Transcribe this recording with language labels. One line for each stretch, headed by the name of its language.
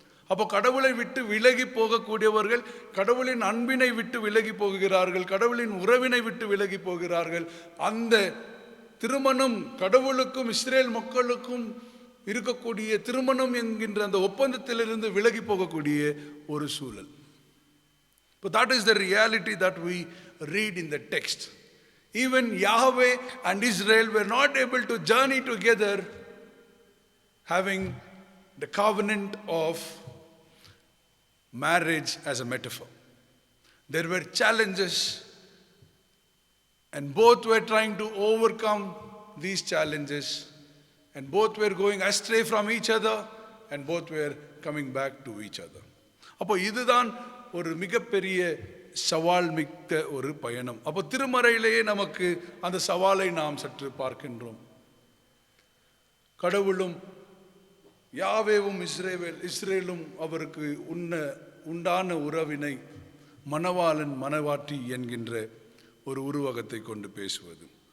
Tamil: அப்போ கடவுளை விட்டு விலகி போகக்கூடியவர்கள் கடவுளின் அன்பினை விட்டு விலகி போகிறார்கள், கடவுளின் உறவினை விட்டு விலகி போகிறார்கள். அந்த திருமணம் கடவுளுக்கும் இஸ்ரேல் மக்களுக்கும் இருக்கக்கூடிய திருமணம் என்கின்ற அந்த ஒப்பந்தத்திலிருந்து விலகி போகக்கூடிய ஒரு சூழல்.
English: But that is the reality that we read in the text. Even Yahweh and Israel were not able to journey together having the covenant of marriage as a metaphor. There were challenges and both were trying to overcome these challenges, and both were going astray from each other and both were coming back to each other.
Tamil: அப்போ இதுதான் ஒரு மிகப்பெரிய சவால் மிக்க ஒரு பயணம். அப்போ திருமறையிலேயே நமக்கு அந்த சவாலை நாம் சற்று பார்க்கின்றோம். கடவுளும் யாவேவும் இஸ்ரேலும் அவருக்கு உண்டான உறவினை மணவாளன் மணவாட்டி என்கின்ற ஒரு உருவகத்தை கொண்டு பேசுவது.